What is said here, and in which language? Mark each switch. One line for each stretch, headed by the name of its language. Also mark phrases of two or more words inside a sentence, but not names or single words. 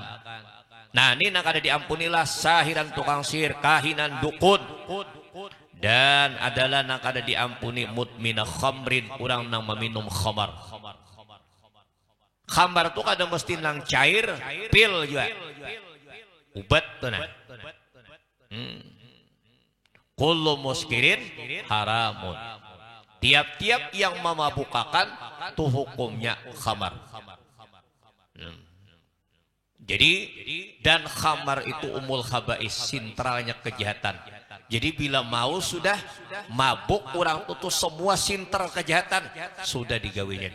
Banjar: Nah ini nak ada diampunilah sahiran tukang sihir, kahinan dukun, dan adalah nak ada diampuni
Arabic: مدمن خمر,
Banjar: orang nang meminum khamar. Khamar itu kadang mesti nang cair, pil juga, ubat tuh nah.
Arabic: كل مسكر حرام.
Indonesian: Tiap-tiap yang memabukakan tuh hukumnya khamar. Jadi dan khamar itu
Arabic: أم الخبائث,
Indonesian: sintralnya kejahatan.
Banjar: Jadi bila mau sudah mabuk orang itu semua sinter kejahatan sudah digawinya.